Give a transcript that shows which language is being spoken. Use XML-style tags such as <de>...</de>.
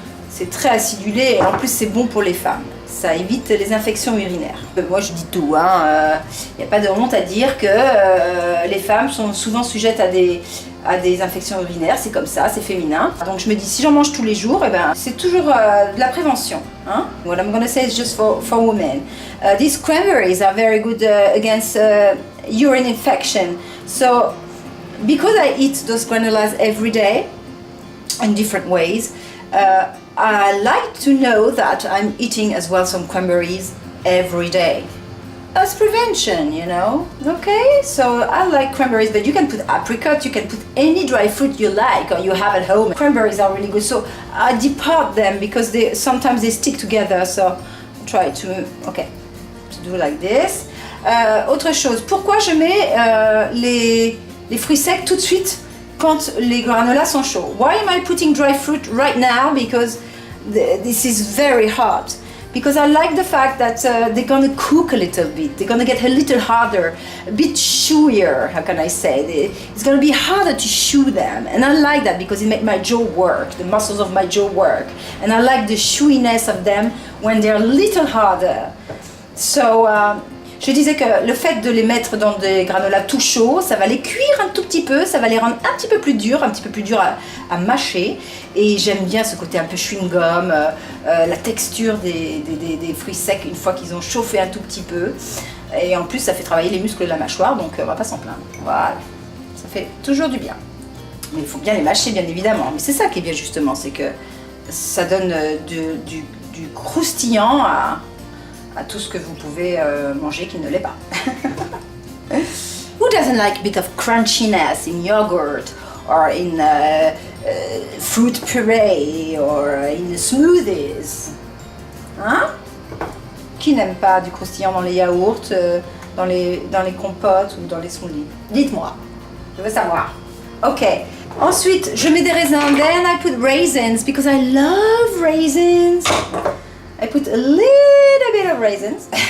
<fr>C'est très acidulé et en plus c'est bon pour les femmes. Ça évite les infections urinaires. Moi je dis tout, hein. Y a pas de honte à dire que les femmes sont souvent sujettes à des infections urinaires, c'est comme ça, c'est féminin. Donc je me dis si j'en mange tous les jours, eh ben, c'est toujours de la prévention. Hein?</fr> <en>What I'm gonna say is just for women. These cranberries are very good against urine infection. So because I eat those granolas every day in different ways, I like to know that I'm eating as well some cranberries every day. As prevention, you know. Okay, so I like cranberries, but you can put apricot, you can put any dry fruit you like or you have at home. Cranberries are really good, so I depart them because sometimes they stick together, so try to, okay, to do like this.</en> <fr>Autre chose, pourquoi je mets les fruits secs tout de suite quand les granolas sont chauds?</fr> <en>Why am I putting dry fruit right now? Because this is very hot. Because I like the fact that they're gonna cook a little bit. They're gonna get a little harder, a bit chewier, how can I say? It's gonna be harder to chew them. And I like that because it makes my jaw work, the muscles of my jaw work. And I like the chewiness of them when they're a little harder.</en> <fr>So, je disais que le fait de les mettre dans des granolas tout chauds, ça va les cuire un tout petit peu, ça va les rendre un petit peu plus durs à mâcher. Et j'aime bien ce côté un peu chewing-gum, la texture des fruits secs une fois qu'ils ont chauffé un tout petit peu. Et en plus, ça fait travailler les muscles de la mâchoire, donc on va pas s'en plaindre. Voilà, ça fait toujours du bien. Mais il faut bien les mâcher, bien évidemment. Mais c'est ça qui est bien justement, c'est que ça donne du croustillant à tout ce que vous pouvez manger qui ne l'est pas.</fr> <en>Who doesn't like a bit of crunchiness in yogurt or in fruit puree or in smoothies?</en> <fr>Hein? Qui n'aime pas du croustillant dans les yaourts, dans les compotes ou dans les smoothies? Dites-moi, je veux savoir. Ok. Ensuite, je mets des raisins.</fr> <en>Then I put raisins because I love raisins. I put a little bit of raisins.</en>